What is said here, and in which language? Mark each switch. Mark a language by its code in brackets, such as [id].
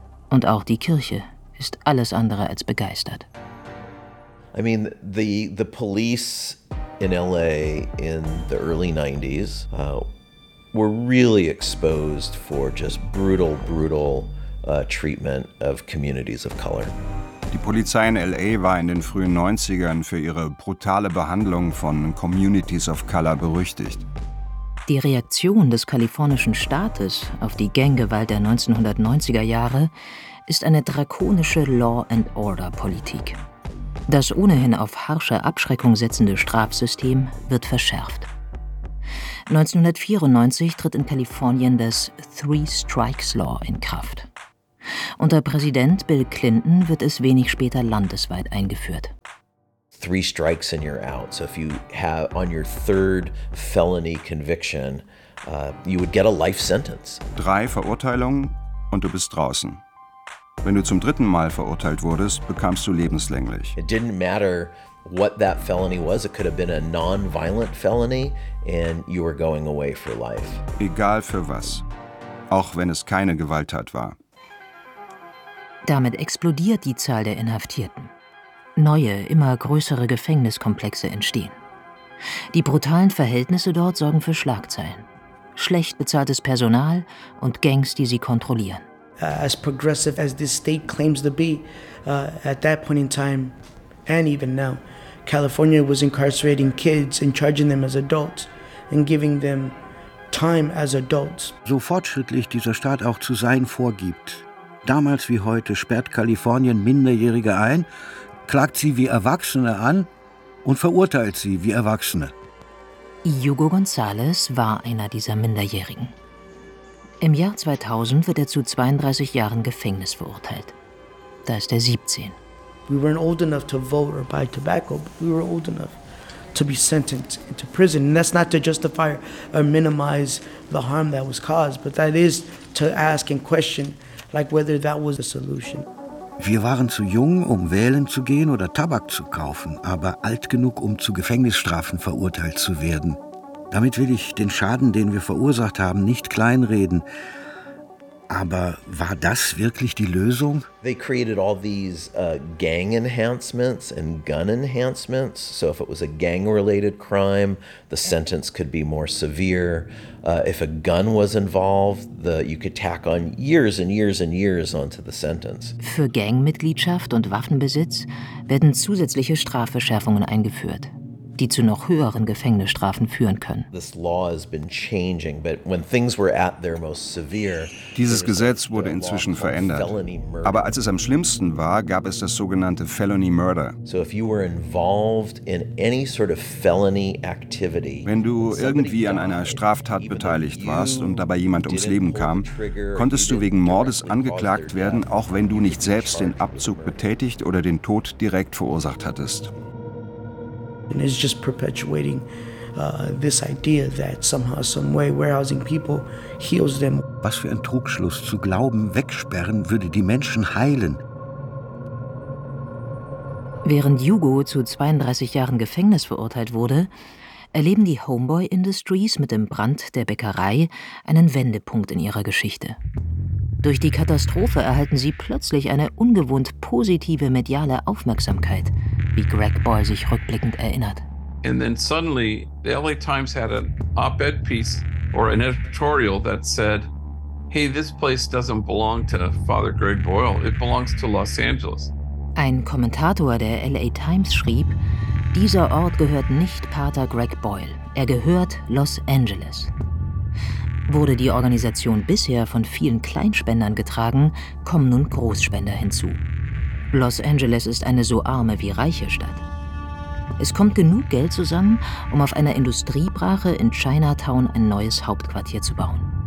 [de] Und auch die Kirche ist alles andere als begeistert. [en] I mean, the police in L.A. in the early 90s were really exposed for just brutal treatment of communities of color. [de] Die Polizei in L.A. war in den frühen 90ern für ihre brutale Behandlung von Communities of Color berüchtigt. Die Reaktion des kalifornischen Staates auf die Ganggewalt der 1990er Jahre ist eine drakonische Law-and-Order-Politik. Das ohnehin auf harsche Abschreckung setzende Strafsystem wird verschärft. 1994 tritt in Kalifornien das Three Strikes Law in Kraft. Unter Präsident Bill Clinton wird es wenig später landesweit eingeführt. [en] Three strikes and you're out. So if you have on your third felony conviction, you would get a life sentence. [de] 3 Verurteilungen und du bist draußen. Wenn du zum dritten Mal verurteilt wurdest, bekamst du lebenslänglich. [en] It didn't matter what that felony was. It could have been a non-violent felony and you were going away for life. [de] Egal für was. Auch wenn es keine Gewalttat war. Damit explodiert die Zahl der Inhaftierten. Neue, immer größere Gefängniskomplexe entstehen. Die brutalen Verhältnisse dort sorgen für Schlagzeilen. Schlecht bezahltes Personal und Gangs, die sie kontrollieren. [en] As progressive as this state claims to be, at that point in time, and even now, California was incarcerating kids and charging them as adults and giving them time as adults. [de] So fortschrittlich dieser Staat auch zu sein vorgibt, damals wie heute sperrt Kalifornien Minderjährige ein, klagt sie wie Erwachsene an und verurteilt sie wie Erwachsene. Hugo González war einer dieser Minderjährigen. Im Jahr 2000 wird er zu 32 Jahren Gefängnis verurteilt. Da ist er 17. [en] We weren't old enough to vote or buy tobacco, but we were old enough to be sentenced into prison. And that's not to justify or minimize the harm that was caused, but that is to ask and question, like whether that was a solution. [de] Wir waren zu jung, um wählen zu gehen oder Tabak zu kaufen, aber alt genug, um zu Gefängnisstrafen verurteilt zu werden. Damit will ich den Schaden, den wir verursacht haben, nicht kleinreden. Aber war das wirklich die Lösung? [en] They created all these gang enhancements and gun enhancements. So if it was a gang-related crime, the sentence could be more severe. If a gun was involved, you could tack on years and years and years onto the sentence. [de] Für Gangmitgliedschaft und Waffenbesitz werden zusätzliche Strafverschärfungen eingeführt, die zu noch höheren Gefängnisstrafen führen können. [en] This law has been changing, but when things were at their most severe. [de] Dieses Gesetz wurde inzwischen verändert. Aber als es am schlimmsten war, gab es das sogenannte Felony Murder. [en] So if you were involved in any sort of felony activity. [de] Wenn du irgendwie an einer Straftat beteiligt warst und dabei jemand ums Leben kam, konntest du wegen Mordes angeklagt werden, auch wenn du nicht selbst den Abzug betätigt oder den Tod direkt verursacht hattest. [en] And it's just perpetuating this idea that somehow, some way, warehousing people heals them. [de] Was für ein Trugschluss, zu glauben, wegsperren würde die Menschen heilen. Während Hugo zu 32 Jahren Gefängnis verurteilt wurde, erleben die Homeboy Industries mit dem Brand der Bäckerei einen Wendepunkt in ihrer Geschichte. Durch die Katastrophe erhalten sie plötzlich eine ungewohnt positive mediale Aufmerksamkeit, wie Greg Boyle sich rückblickend erinnert. [en] And then suddenly the LA Times had an op-ed piece or an editorial that said, hey, this place doesn't belong to Father Greg Boyle, it belongs to Los Angeles. [de] Ein Kommentator der LA Times schrieb, dieser Ort gehört nicht Pater Greg Boyle, er gehört Los Angeles. Wurde die Organisation bisher von vielen Kleinspendern getragen, kommen nun Großspender hinzu. Los Angeles ist eine so arme wie reiche Stadt. Es kommt genug Geld zusammen, um auf einer Industriebrache in Chinatown ein neues Hauptquartier zu bauen.